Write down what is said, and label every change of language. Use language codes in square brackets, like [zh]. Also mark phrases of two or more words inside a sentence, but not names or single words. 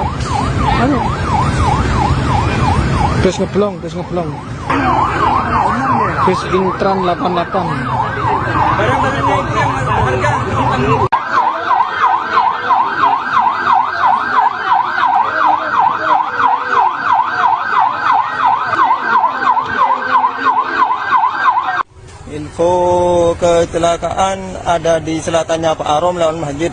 [id] Anu. Bus ngeblong. Bus Intran 88. Info kecelakaan ada di selatannya Pak Arom lewat masjid.